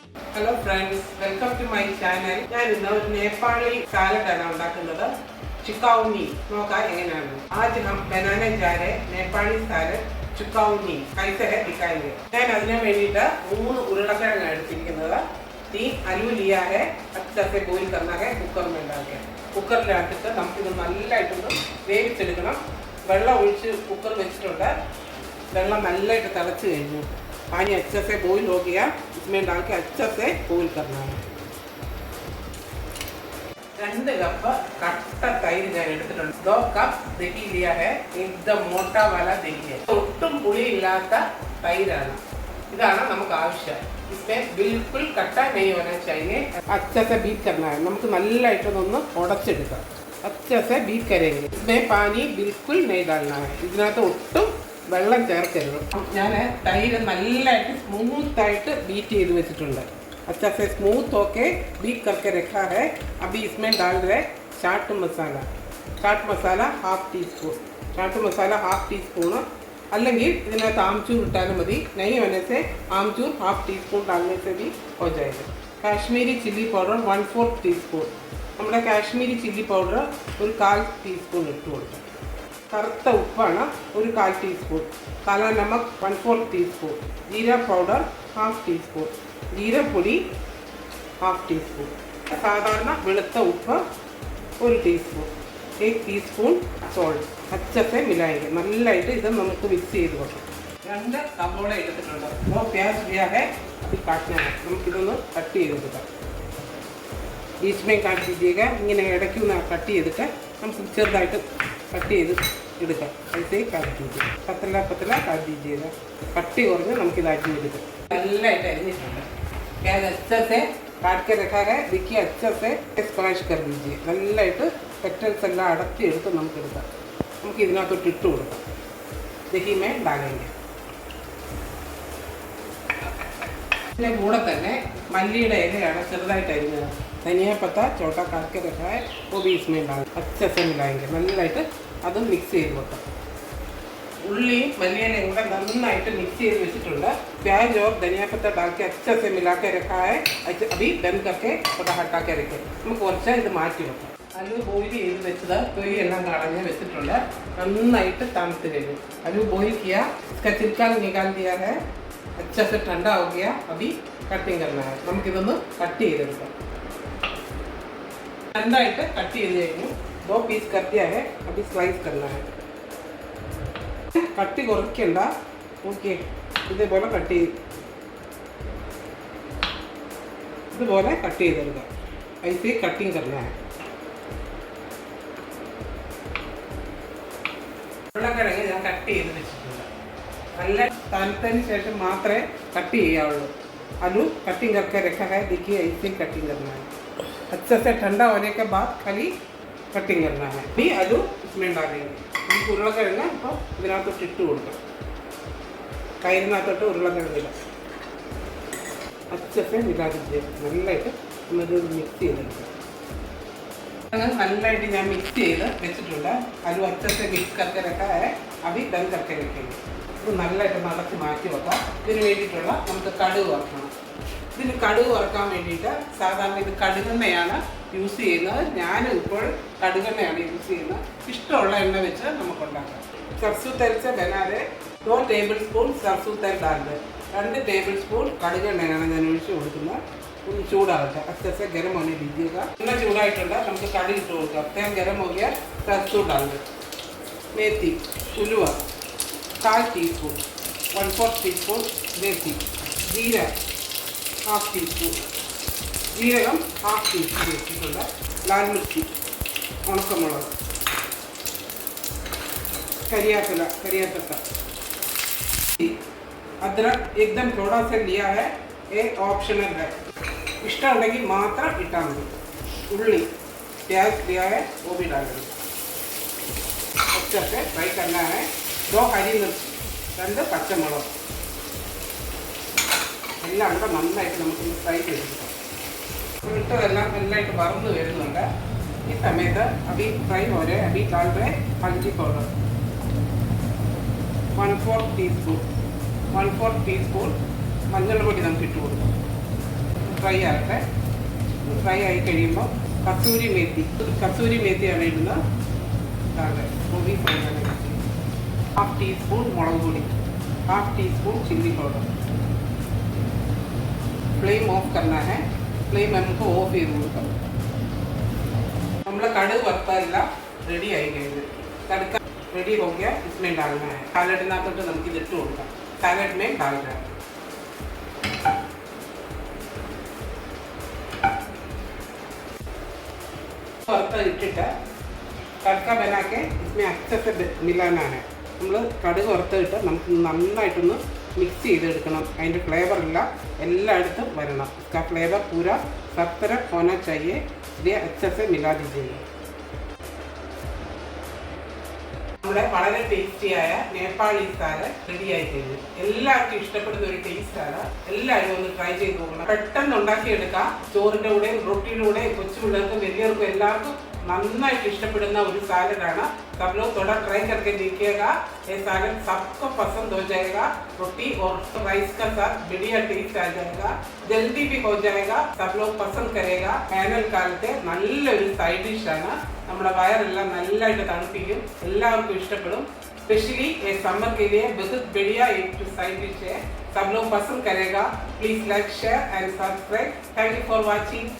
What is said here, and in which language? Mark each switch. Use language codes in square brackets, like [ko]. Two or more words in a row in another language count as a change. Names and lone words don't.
[en] Hello friends, welcome to my channel. [ml] ഞാൻ ഇന്ന് ഒരു നേപ്പാളി സാലഡാണ് ഉണ്ടാക്കുന്നത്. ചുക്കാവുനി നോക്കാം എങ്ങനെയാണ്. [hi] आज हम बनाने जा रहे नेपाली सालड ചുക്കാവുനി. कैसे है दिखाएंगे. [ml] ഞാൻ അതിനു വേണ്ടിയിട്ട് 3 ഉരുളക്കിഴങ്ങ് എടുത്തിരിക്കുന്നത്. [hi] 3 आलू लिया है, अच्छे से बॉईल करना है कुकर में डाल के. [ml] കുക്കറിനകത്തിട്ട് നമുക്കിത് നല്ലതായിട്ടൊന്ന് വേവിച്ചെടുക്കണം. വെള്ളം ഒഴിച്ച് കുക്കർ വെച്ചിട്ടുണ്ട്. വെള്ളം നല്ലതായിട്ട് തിളച്ച് കഴിഞ്ഞു. [hi] पानी अच्छे से बॉईल हो गया, इसमें डाल के अच्छे से बॉईल करना है. 2 कप कट्टा तैर [ml] ഞാൻ എടുത്തിട്ടുണ്ട്. [hi] 2 कप दही लिया है, एकदम मोटा वाला दही है. [ml] ഒട്ടും പുളി ഇല്ലാത്ത തൈരാണ്. ഇതാണ് നമുക്ക് ആവശ്യം. [hi] इसमें बिल्कुल कट्टा नहीं होना चाहिए. अच्छे से बीट करना है. [ml] നമുക്ക് നല്ലതായിട്ട് ഒന്ന് ഉടച്ചെടുക്കാം. [hi] अच्छे से बीट करेंगे. इसमें पानी बिल्कुल नहीं डालना है. [ml] ഇതിനകത്ത് ഒട്ടും വെള്ളം ചേർക്കരുത്. ഞാൻ തൈര് നല്ലതായിട്ട് സ്മൂത്തായിട്ട് ബീറ്റ് ചെയ്ത് വെച്ചിട്ടുണ്ട്. [hi] अच्छा से स्मूथ होके बीट करके रखा है. अभी इसमें डाल रहे चाट मसाला. चाट मसाला हाफ टी स्पून. चाट मसाला हाफ टी स्पूൺ. [ml] അല്ലെങ്കിൽ ഇതിനകത്ത് ആംചൂർ ഇട്ടാലും മതി. [hi] नहीं होने से आमचूर हाफ टी स्पून डालने से भी हो जाएगा. [ml] കാശ്മീരി ചില്ലി പൗഡർ 1/4 ടീസ്പൂൺ. നമ്മുടെ കാശ്മീരി ചില്ലി പൗഡർ ഒരു 1/4 ടീസ്പൂൺ ഇട്ട് കൊടുക്കാം. കറുത്ത ഉപ്പാണ് ഒരു 1/4 ടീസ്പൂൺ. [hi] काला नमक [ml] 1/4 ടീസ്പൂൺ. ജീര പൗഡർ ഹാഫ് ടീസ്പൂൺ. ജീരപ്പൊടി ഹാഫ് ടീസ്പൂൺ. സാധാരണ വെളുത്ത ഉപ്പ് 1 ടീസ്പൂൺ. 1 ടീസ്പൂൺ സോൾട്ട്. [hi] अच्छे मिलाई [ml] നല്ലതായിട്ട് ഇത് നമുക്ക് മിക്സ് ചെയ്ത് വെക്കാം. 2 സവോള എടുത്തിട്ടുണ്ട്. പ്യാസ് വ്യാഹെ അത് കാട്ടണം. നമുക്കിതൊന്ന് കട്ട് ചെയ്തെടുക്കാം. [hi] बीच में काट दीजिएगा. [ml] ഇങ്ങനെ ഇടയ്ക്കൊന്ന് കട്ട് ചെയ്തിട്ട് നമുക്ക് ചെറുതായിട്ട് കട്ട് ചെയ്ത് എടുക്കാം. [hi] ऐसे काट दीजिए. पतला पतला काट दीजिएगा. [ml] കട്ടി കുറഞ്ഞ് നമുക്കിത് അരിഞ്ഞെടുക്കാം. നല്ലതായിട്ട് അരിഞ്ഞിട്ടുണ്ട്. [hi] प्याज अच्छे से काट के रखा है. देखिए अच्छे से स्क्वाश कर दीजिए. [ml] നല്ലതായിട്ട് പെറ്റൽസ് എല്ലാം അടത്തി എടുത്ത് നമുക്കെടുക്കാം. നമുക്ക് ഇതിനകത്തോട്ട് ഇട്ട് കൊടുക്കാം. [hi] दही में डालेंगे. [ml] ഇതിൻ്റെ കൂടെ തന്നെ മല്ലിയുടെ ഇലയാണ് ചെറുതായിട്ട് അരിഞ്ഞത്. [hi] धनिया पत्ता छोटा काट के रखा है, वो भी इसमें डाल अच्छे से मिलाएंगे. [ml] നല്ലതായിട്ട് അത് മിക്സ് ചെയ്ത് വെക്കാം. ഉള്ളിയും മല്ലിയിലയും കൂടെ നന്നായിട്ട് മിക്സ് ചെയ്ത് വെച്ചിട്ടുണ്ട്. [hi] प्याज और धनिया पत्ता डाल के अच्छे से मिला के रखा है. अभी बंद करके थोड़ा हटा के रखें. [ml] നമുക്ക് കുറച്ച് ഇത് മാറ്റി വെക്കാം. [hi] आलू बॉईल [ml] ചെയ്ത് വെച്ചത് തൊലി എല്ലാം കളഞ്ഞ് വെച്ചിട്ടുണ്ട്. നന്നായിട്ട് തണുത്ത് കഴിഞ്ഞു. [hi] आलू बॉईल किया, इसका छिलका निकाल दिया है. अच्छे से ठंडा हो गया. अभी कटिंग करना है. [ml] നമുക്കിതൊന്ന് കട്ട് ചെയ്തെടുക്കാം. നന്നായിട്ട് കട്ട് ചെയ്ത് കഴിഞ്ഞു. [hi] 2 പീസ് कर दिया है. अभी स्लाइस करना है. [ml] കട്ടി കുറയ്ക്കണ്ട. ഓക്കെ, ഇതേപോലെ കട്ട് ചെയ്ത് ഇതുപോലെ കട്ട് ചെയ്തെടുക്കാം. [hi] ऐसे कटिंग करना है. [ml] ഉരുളക്കിഴങ്ങ് ഞാൻ കട്ട് ചെയ്ത് വെച്ചിട്ടുണ്ട്. നല്ല തണുത്തതിന് ശേഷം മാത്രമേ കട്ട് ചെയ്യാവുള്ളൂ. [hi] आलू कटिंग करके रखा है. देखिए ऐसे कटिंग करना है. अच्छे से ठंडा होने के बाद खाली कटिंग करना है. भी आलू इसमें डालेंगे. [ml] നമുക്ക് ഉരുളക്കിഴങ്ങ് ഇപ്പോൾ ഇതിനകത്തോട്ട് ഇട്ട് കൊടുക്കാം. കയ്യിനകത്തോട്ട് ഉരുളക്കിഴങ്ങില്ല. [hi] अच्छे से मिला दीजिए. [ml] നല്ലതായിട്ട് നമ്മളിത് മിക്സ് ചെയ്തെടുക്കാം. നല്ലതായിട്ട് ഞാൻ മിക്സ് ചെയ്ത് വെച്ചിട്ടുണ്ട്. [hi] आलू अच्छे से मिक्स करके रखा है. अभी बंद करके रखेंगे. [ml] ഇത് നല്ലതായിട്ട് നടത്തി മാറ്റി വെക്കാം. ഇതിന് വേണ്ടിയിട്ടുള്ള നമുക്ക് കടുക് വറക്കണം. ഇതിന് കടുക് വറക്കാൻ വേണ്ടിയിട്ട് സാധാരണ ഇത് കടുകെണ്ണയാണ് യൂസ് ചെയ്യുന്നത്. ഞാൻ ഇപ്പോൾ കടുകെണ്ണയാണ് യൂസ് ചെയ്യുന്നത്. ഇഷ്ടമുള്ള എണ്ണ വെച്ച് നമുക്കുണ്ടാക്കാം. [hi] സർസൂ तेल से बना रहे 2 [en] table spoon [hi] സർസൂ तेल डाल दे. [ml] 2 ടേബിൾ സ്പൂൺ കടുകെണ്ണയാണ് ഞാൻ ഒഴിച്ച് കൊടുക്കുന്നത്. ഒന്ന് ചൂടാകട്ടെ. अच्छे से गरम होने दीजिएगा. എണ്ണ ചൂടായിട്ടുണ്ട്. നമുക്ക് കടുക് ഇട്ട് കൊടുക്കാം. [hi] तेल गरम हो गया, सरसों डाल दे. मेथी, [ml] ഉലുവ 1/4 ടീസ്പൂൺ. [hi] 1/4 ടീസ്പൂൺ मेथी. जीरा हाफ ടീസ്പൂൺ. [ml] ജീരകം हाफ ടീസ്പൂൺ വെച്ചിട്ടുണ്ട്. [hi] लाल मिर्ची, ഉണക്കമുളക്, करियापत्ता, अदरक एकदम थोड़ा सा लिया है. ये ऑप्शनल है. [ml] ഇഷ്ടമുണ്ടെങ്കിൽ മാത്രം ഇട്ടാൽ മതി. [hi] ഉള്ളി प्याज लिया है, वो भी डालेंगे. अच्छे से फ्राई करना है. [ml] 2 [hi] हरी मिर्ची, [ml] 2 പച്ചമുളക് എല്ലാം കൂടെ നന്നായിട്ട് നമുക്ക് ഫ്രൈ ചെയ്തെടുക്കാം. ഇട്ടതെല്ലാം നന്നായിട്ട് വറന്ന് വരുന്നുണ്ട്. ഈ സമയത്ത് [hi] അभी ഫ്രൈ हो रहे अभी डाल रहे हल्दी पाउडर 1/4 ടീസ്പൂൺ. [ml] 1/4 ടീസ്പൂൺ മഞ്ഞൾപ്പൊടി നമുക്ക് ഇട്ട് കൊടുക്കാം. ഫ്രൈ ആകട്ടെ. ഫ്രൈ ആയി കഴിയുമ്പോൾ കസൂരി മേത്തിയാണ് ഇടുന്നത്. മൂവി ഫ്രൈ ആണ്. 1/2 ടീസ്പൂൺ മുളക് പൊടി, 1/2 ടീസ്പൂൺ ചില്ലി പൗഡർ. [en] flame off [hi] करना है. [ml] ഫ്ലെയിം നമുക്ക് ഓഫ് ചെയ്ത് കൊടുക്കാം. നമ്മളെ കടുക് വറുത്തതെല്ലാം റെഡി ആയി കഴിഞ്ഞു. [hi] तड़का रेडी हो गया. इसमें डालना है. [ml] സാലഡിനകത്തോട്ട് നമുക്ക് ഇതിട്ട് കൊടുക്കാം. [hi] സാലഡ് में डालना है. [ml] വറുത്ത ഇട്ടിട്ട് [hi] तड़का बना के इसमें अच्छे से मिलाना है. [ml] നമ്മൾ കടുക് വറുത്തിട്ട് നമുക്ക് നന്നായിട്ടൊന്ന് മിക്സ് ചെയ്തെടുക്കണം. അതിൻ്റെ ഫ്ലേവറെല്ലാം എല്ലായിടത്തും വരണം. [hi] इसका फ्लेवर पूरा सब तरफ होना चाहिए. इसलिए अच्छे से मिला दीजिए. [ml] നമ്മുടെ വളരെ ടേസ്റ്റിയായ നേപ്പാളി സാലഡ് റെഡി ആയി കഴിഞ്ഞു. എല്ലാവർക്കും ഇഷ്ടപ്പെടുന്ന ഒരു ടേസ്റ്റാണ്. എല്ലാവരും ഒന്ന് ട്രൈ ചെയ്ത് നോക്കണം. പെട്ടെന്ന് ഉണ്ടാക്കിയെടുക്കാം. ചോറിൻ്റെ കൂടെയും റൊട്ടിയുടെ കൂടെയും കൊച്ചു പിള്ളേർക്കും വലിയവർക്കും എല്ലാവർക്കും നന്നായിട്ട് ഇഷ്ടപ്പെടുന്ന ഒരു സാലഡാണ്. [hi] सब लोग थोड़ा ट्राई करके देखिएगा. ये सालन सबको पसंद हो जाएगा. रोटी और राइस का साथ बढ़िया टेस्ट आ जाएगा. जल्दी भी हो जाएगा. सब लोग पसंद करेगा. [ml] വേനൽ കാലത്തെ നല്ലൊരു സൈഡ് ഡിഷാണ്. നമ്മുടെ വയറെല്ലാം നല്ലതായിട്ട് തണുപ്പിക്കും. എല്ലാവർക്കും ഇഷ്ടപ്പെടും. [hi] स्पेशली ये समर के लिए बहुत बढ़िया एक साइड डिश है. सब लोग पसंद करेगा. [en] please like share and subscribe. thank you for watching.